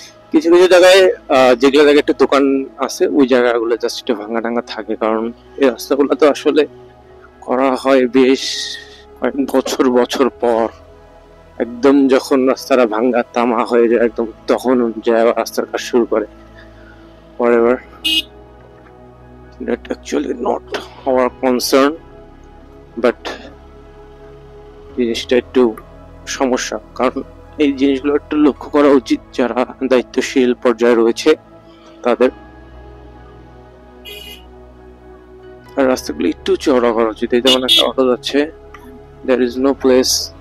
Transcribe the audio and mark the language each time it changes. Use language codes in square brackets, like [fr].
[bn] কিছু কিছু জায়গায় যেগুলো জায়গায় একটা দোকান আছে ওই জায়গাগুলো জাস্ট একটু ভাঙ্গা টাঙ্গা থাকে, কারণ এই রাস্তাগুলো তো আসলে করা হয় বেশ কয়েক বছর বছর পর। একদম যখন রাস্তাটা ভাঙ্গা তামা হয়ে যায় একদম, তখন যায় রাস্তার কাজ শুরু করে। [en] whatever, that actually not our concern, but [bn] জিনিসটা একটু সমস্যা। কারণ এই জিনিসগুলো একটু লক্ষ্য করা উচিত যারা দায়িত্বশীল পর্যায়ে রয়েছে তাদের। আর রাস্তাগুলো একটু চওড়া করা উচিত। এই যেমন একটা অটো যাচ্ছে, [en] there is no place